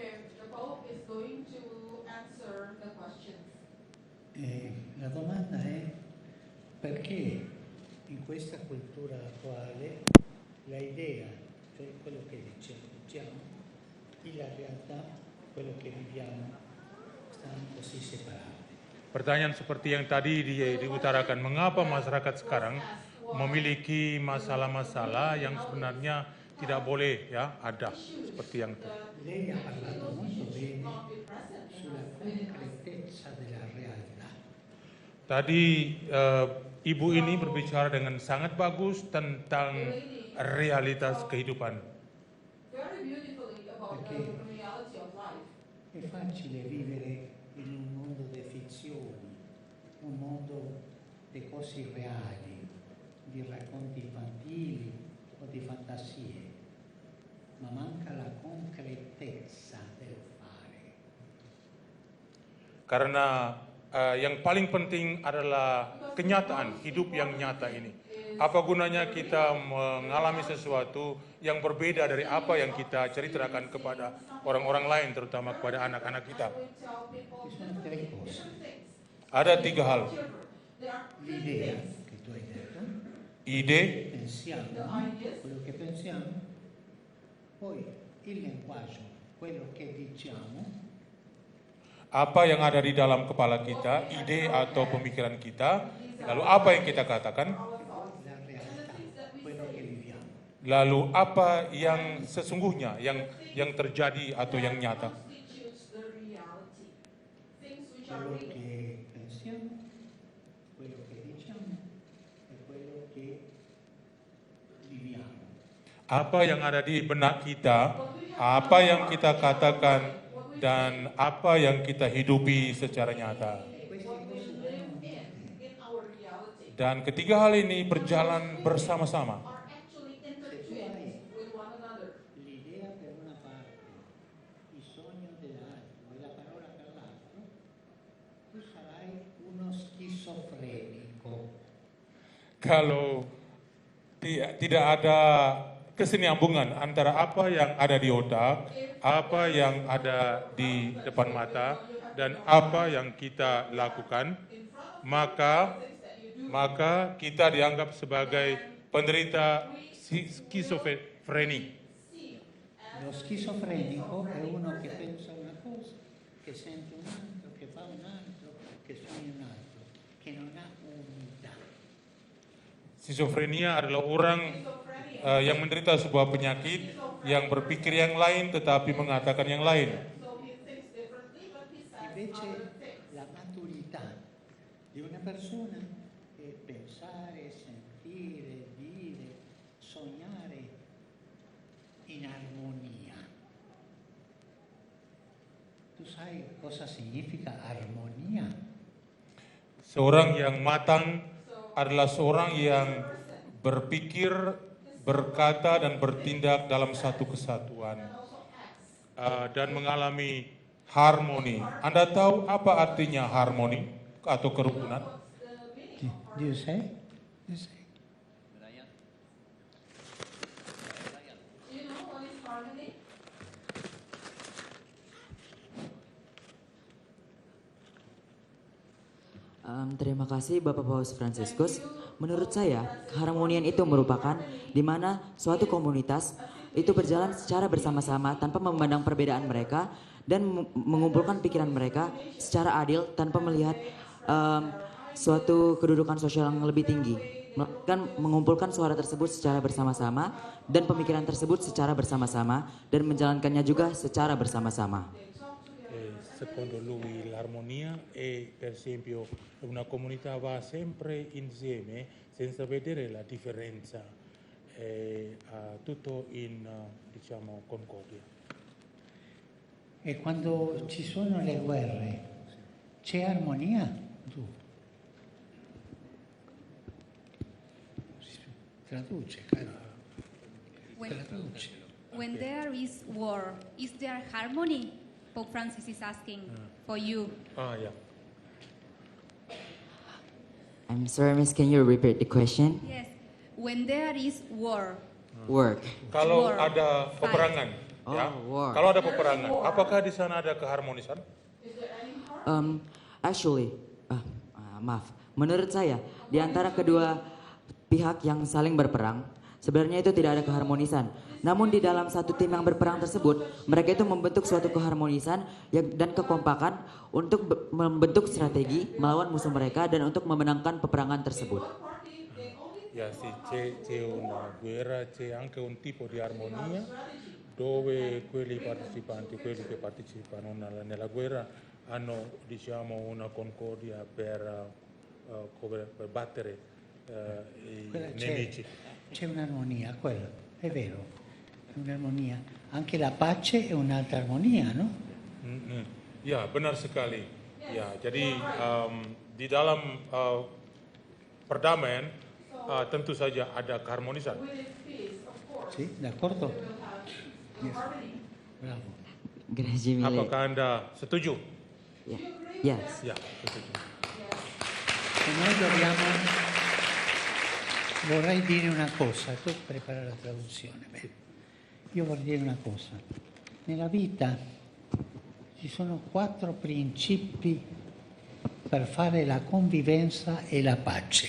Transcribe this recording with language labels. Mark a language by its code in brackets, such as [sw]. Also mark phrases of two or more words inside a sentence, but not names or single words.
[it] La domanda è perché in questa cultura attuale la idea, cioè quello che diciamo, e la realtà, quello che viviamo, stanno così separati. [id] Pertanyaan seperti yang tadi diutarakan, mengapa masyarakat sekarang memiliki masalah-masalah yang sebenarnya tidak boleh ya ada seperti yang itu. [it] Lei ha parlato molto bene sulla concretezza della realtà. [id] Tadi ibu ini berbicara dengan sangat bagus tentang realitas kehidupan. [it] Perché è facile vivere in un mondo di fizioni, un mondo di cose irreali, di racconti infantili o di fantasie. ma manca la concretezza del fare. [id] Karena yang paling penting adalah kenyataan hidup yang nyata ini. Apa gunanya kita mengalami sesuatu yang berbeda dari apa yang kita ceritakan kepada orang-orang lain, terutama kepada anak-anak kita. Ada 3 hal. [it] L'idea che tu hai detto, [id] Ide, [it] pensiamo, quello che pensiamo, poi il linguaggio, quello che diciamo, [id] apa yang ada di dalam kepala kita, ide atau pemikiran kita, lalu apa yang kita katakan, [it] la realtà, quello che viviamo. [id] lalu apa yang sesungguhnya, yang terjadi atau yang nyata. [it] Quello che pensiamo, quello che diciamo e quello che viviamo. [id] Apa yang ada di benak kita, apa yang kita katakan, dan apa yang kita hidupi secara nyata. Dan ketiga hal ini berjalan bersama-sama. [it] L'idea per una parte, il sogno dell'altro e la parola per l'altro, tu sarai uno schizofrenico. [id] Kalau tidak ada kesinambungan antara apa yang ada di otak, apa yang ada di depan mata, dan apa yang kita lakukan, maka kita dianggap sebagai penderita skizofreni. [it] Lo schizofrenico è uno che pensa una cosa, che sente un altro, che fa un altro, che sogna un altro, che non ha unità. Skizofrenia adalah orang yang menderita sebuah penyakit, yang berpikir yang lain tetapi mengatakan yang lain. Invece la maturità di una persona è pensare, sentire, dire, sognare in armonia. Tu sai cosa significa armonia? [id] Seorang yang matang adalah seorang yang berpikir, berkata, dan bertindak dalam satu kesatuan dan mengalami harmoni. Anda tahu apa artinya harmoni atau kerukunan? [en] Do you say? You say? [id] Terima kasih Bapak Paus Fransiskus. Menurut saya, keharmonian itu merupakan di mana suatu komunitas itu berjalan secara bersama-sama tanpa memandang perbedaan mereka dan mengumpulkan pikiran mereka secara adil tanpa melihat suatu kedudukan sosial yang lebih tinggi. Mengumpulkan suara tersebut secara bersama-sama dan pemikiran tersebut secara bersama-sama dan menjalankannya juga secara bersama-sama. [it] Secondo lui l'armonia è per esempio una comunità va sempre insieme senza vedere la differenza, tutto in diciamo concordia. E quando ci sono le guerre, c'è armonia? Tu. Traduce, caro. Traduce. [en] When there is war, is there harmony? Pope Francis is asking for you. Yeah. I'm sorry, Miss, can you repeat the question? Yes. When there is war. Work. [id] Kalau [en] War. [id] ada peperangan, ya. [en] war. [id] Kalau ada peperangan, apakah di sana ada keharmonisan? [en] Actually, maaf. [id] Menurut saya, di antara kedua pihak yang saling berperang, sebenarnya itu tidak ada keharmonisan. Namun di dalam satu tim yang berperang tersebut, mereka itu membentuk suatu keharmonisan dan kekompakan untuk membentuk strategi melawan musuh mereka dan untuk memenangkan peperangan tersebut. Ya, [it] sì, c'è una guerra, c'è anche un tipo di armonia dove quelli che partecipano nella guerra hanno diciamo una concordia per battere i nemici. C'è un'armonia, quello, è vero. Un'armonia. Anche la pace è un'altra armonia, no? [id] Ya, benar sekali. Ya, jadi di dalam perdamaian tentu saja ada keharmonisan. [it] Sì, d'accordo. Bravo. Grazie mille. [id] Apakah Anda setuju? Ya. Yes. Ya, setuju. [it] E noi dobbiamo, vorrei dire una cosa, tu prepara la traduzione. Beh, io vorrei dire una cosa. Nella vita ci sono 4 principi per fare la convivenza e la pace.